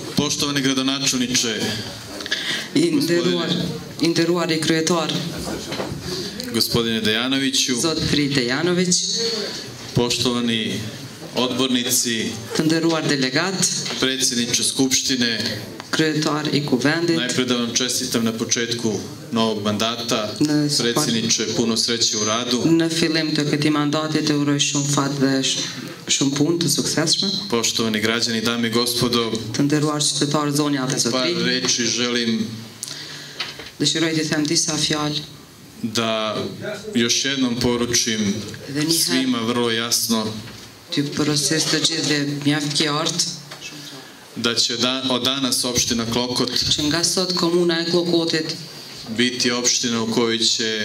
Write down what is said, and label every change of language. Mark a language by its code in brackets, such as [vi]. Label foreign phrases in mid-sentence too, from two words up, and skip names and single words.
[sr] Poštovani gradonačelniče, [sq] Nderuari kryetar, [sr] gospodine Dejanoviću, [sq] zot Frit Dejanović, [sr] poštovani odbornici, [sq] të nderuar delegat, [sr] predsjedniče Skupštine, [sq] kryetar I kuvendit, [sr] najpre da vam čestitam na početku novog mandata, predsjedniče, puno sreće u radu. [sq] Në fillim të këtij mandati të uroj shumë fat dhe shumë punë të suksesshme. [sr] Poštovani građani, dame I gospodo, [sq] Të nderuar qytetarë, zonja dhe par zotrinj, [sr] reči želim [sq] dëshiroj të them disa fjalë [sr] da još jednom poručim svima vrlo jasno [sq] të përësis të gjithëve mjaft qartë [sr] da će od danas opština Klokot [sq] që nga sot komuna e Klokotit [sr] biti opština u kojoj će